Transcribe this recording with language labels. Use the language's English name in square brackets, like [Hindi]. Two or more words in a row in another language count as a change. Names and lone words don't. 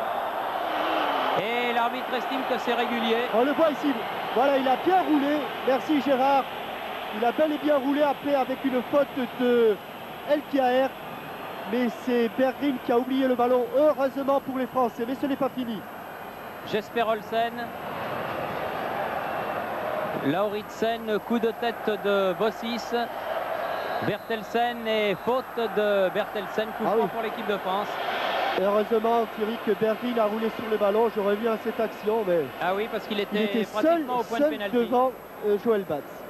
[French] Et l'arbitre estime que c'est régulier. On le voit ici. Voilà, il a bien roulé. Merci Gérard. Il a bel et bien roulé après avec une faute de Elkiaer. Mais c'est Berggren qui a oublié le ballon. Heureusement pour les Français. Mais ce n'est pas fini. Jesper Olsen. Lauritsen, coup de tête de Bossis. Bertelsen et faute de Bertelsen, coup franc pour l'équipe de France. Heureusement Thierry que Berggren a roulé sur le ballon. Je reviens à cette action. Mais ah oui, parce qu'il était seul, pratiquement au point de pénalty devant Joël Batz.